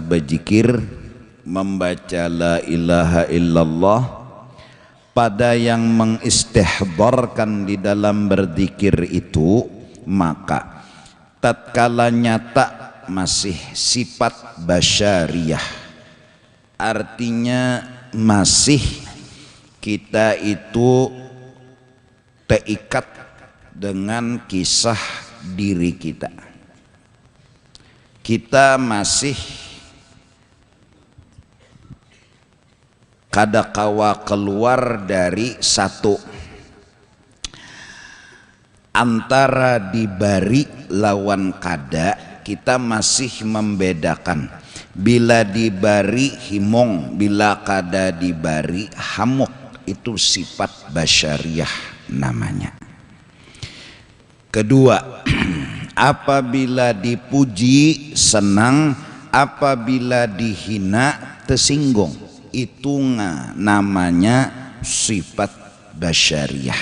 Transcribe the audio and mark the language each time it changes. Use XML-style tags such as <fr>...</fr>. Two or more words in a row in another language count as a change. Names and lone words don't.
<id>berzikir membaca</id> <ar>la ilaha illallah,</ar> <id>pada yang mengistihdarkan di dalam berzikir itu, maka tatkala nyata masih sifat basyariyah, artinya masih kita itu terikat dengan kisah diri kita.</id> <bjn>Kita masih kadakawa keluar dari satu antara dibari lawan kada. Kita masih membedakan bila dibari himong, bila kada dibari hamuk.</bjn> <id>Itu sifat basyariyah namanya. Kedua, apabila dipuji senang, apabila dihina tersinggung. Itu namanya sifat basyariyah.</id>